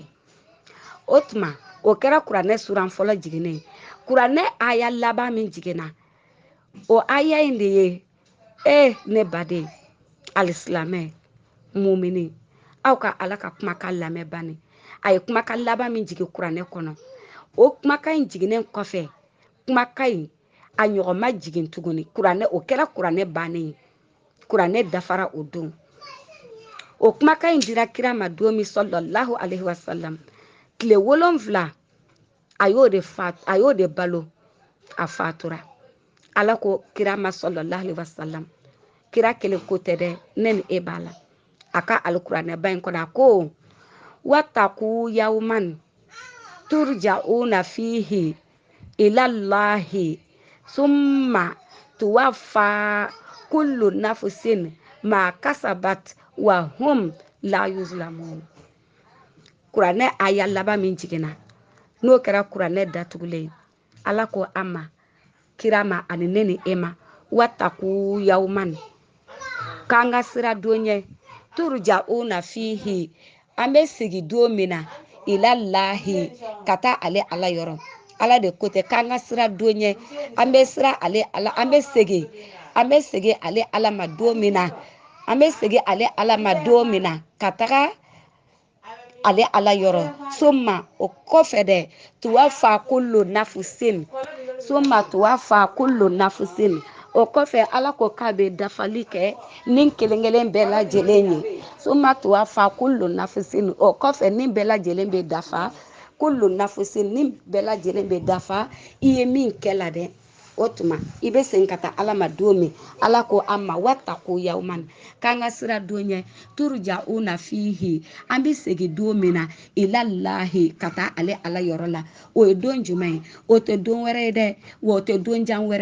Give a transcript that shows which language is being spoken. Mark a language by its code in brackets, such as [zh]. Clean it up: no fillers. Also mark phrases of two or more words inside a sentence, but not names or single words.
[bm] o tuma o kɛra kuranɛ suran fɔlɔ jiginnen kuranɛ aya laban min jiginna o aya in de ye ne baden alisilamɛ mumini aw ka Ala ka kumakan lamɛn bani a ye kumakan laban min jigin kuranɛ kɔnɔ o kumakan in jiginnen kɔfɛ kumakan in a ɲɔgɔn ma jigin tuguni kuranɛ o kɛra kuranɛ bannen ye kuranɛ dafara o don o kumakan in dira kira ma don min [ar] صلى الله عليه وسلم [bm] tile 7 a y'o de balo a fatura Ala ko kira ma [ar] صلى الله عليه وسلم [bm] kira kelen ko tɛ dɛ ne ni e b'a la a ka alikuranɛ ba in kɔnɔ a ko [ar] واتقوا يوما ترجعون فيه إلى الله ثم توفى كل نفس ما كسبت وهم لا يظلمون [bm] kuranɛ aya laban min jiginna n'o kɛra kuranɛ datugulen Ala ko an ma kira ma ani ne ni e ma [ar] واتقوا يوما [bm] k'an ka sira don ɲɛ [ar] ترجعون فيه [bm] an bɛ sigi don min na ilallahi ka taa ale Ala yɔrɔ Ala de ko tɛ k'an ka sira don ɲɛ an bɛ sira ale Ala an bɛ segin ale Ala ma don min na an bɛ segin ale Ala ma don min na ka taga ale Ala yɔrɔ summa o kɔfɛ dɛ [ar] توفى كل نفس [bm] o kɔfɛ Ala ko k'a bɛ dafali kɛ nin kelen-kelen bɛɛ lajɛlen ye [ar] ثم توفى كل نفس [bm] o kɔfɛ nin bɛɛ lajɛlen bɛ dafa [ar] كل نفس [bm] nin bɛɛ lajɛlen bɛ dafa i ye min kɛ la dɛ o tuma i bɛ segin ka taa ala ma don min ala ko an ma [ar] واتقوا يوما [bm] k'an ka sira don ɲɛ [ar] ترجعون فيه [bm] an bɛ segin don min na ilallahi ka taa ale ala yɔrɔ la o ye don jumɛn ye o tɛ don wɛrɛ ye dɛ wa o tɛ don jan wɛrɛ